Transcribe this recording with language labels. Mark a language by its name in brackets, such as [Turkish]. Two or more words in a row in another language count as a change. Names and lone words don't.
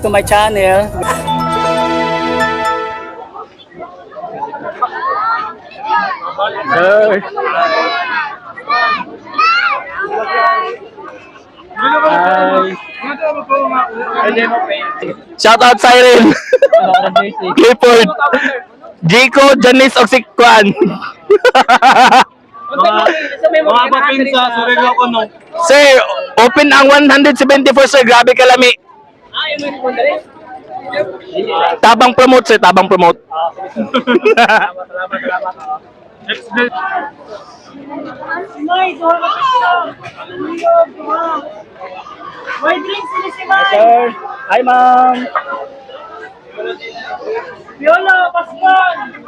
[English] to my channel. Sir. Shout out Siren. [Cebuano] Clifford. Jico, Janice, og si Kwan. Mga bapin sa Surigao ko no. Sir, open ang 174 sir. Grabe kalami. Tabang promote sir, tabang promote. May drinks sila si Mike. Sir. [English] Hi, ma'am. Viola, Pascual.